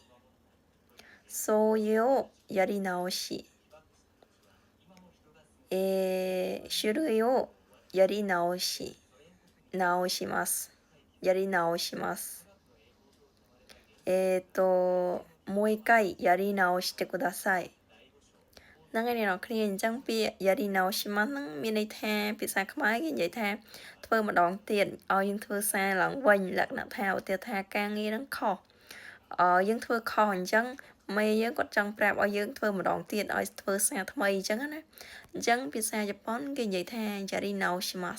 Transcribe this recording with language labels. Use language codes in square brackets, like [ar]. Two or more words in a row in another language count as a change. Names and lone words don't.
[ja] 掃除をやり直し。種類をやり直し。直します。やり直します。もう一回やり直してください。 [km] ហ្នឹងហើយអ្នកនរគ្នាអញ្ចឹងពាក្យយ៉ារីណោស៊ីម៉ាស់ហ្នឹងមានន័យថាភាសាខ្មែរគេនិយាយថាធ្វើម្ដងទៀតឲ្យយើងធ្វើសារឡើងវិញលក្ខណៈថាឧទាហរណ៍ថាការងារហ្នឹងខុសយើងធ្វើខុស អញ្ចឹងមេយើងគាត់ចង់ប្រាប់ឲ្យយើងធ្វើម្ដងទៀតឲ្យធ្វើសារថ្មីអញ្ចឹងណាអញ្ចឹងភាសាជប៉ុនគេនិយាយថាយ៉ារីណោស៊ីម៉ាស់